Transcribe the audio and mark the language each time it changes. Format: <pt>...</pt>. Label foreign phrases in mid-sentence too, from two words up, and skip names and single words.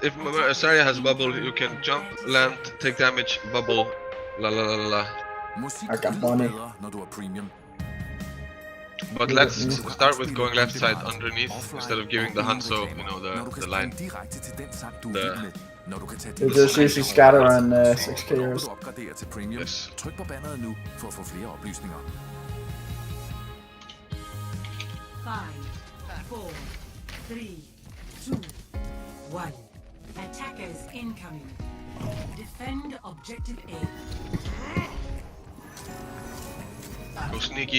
<en>If Asaria has bubble, you can jump, land, take damage, bubble, la la la la la. I got money. But let's start with going left side underneath instead of giving the Hanzo, you know, the line. They just usually scatter and 6K'ers. Yes.</en> <da>Tryk på banneret nu for at få flere oplysninger.</da> <en>5, 4, 3, 2, 1. Attackers incoming. Defend objective A. Go sneaky.</en>